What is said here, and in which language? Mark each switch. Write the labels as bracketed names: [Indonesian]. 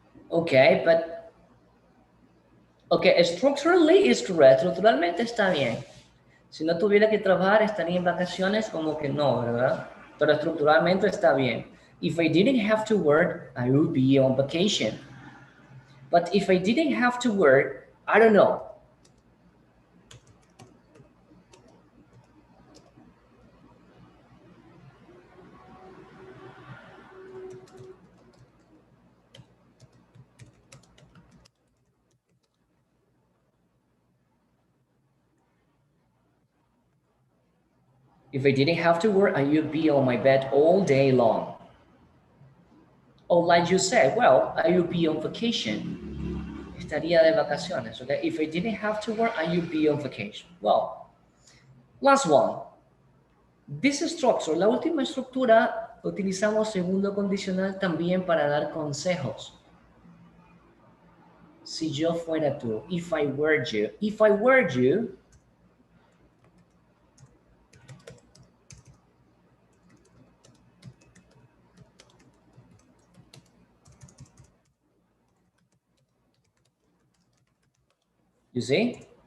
[English] Okay, but okay, structurally is correct. [Spanish] Estructuralmente está bien. Si no tuviera que trabajar, estaría en vacaciones, como que no, ¿verdad? Pero estructuralmente está bien. [English] If I didn't have to work, I would be on vacation. But if I didn't have to work, I don't know. If I didn't have to work, I would be on my bed all day long. Or like you said, well, I would be on vacation. [Spanish] Estaría de vacaciones, okay? [English] If I didn't have to work, I would be on vacation. Well, last one. This structure, [Spanish] la última estructura utilizamos segundo condicional también para dar consejos. Si yo fuera tú, [English] if I were you. If I were you, you see?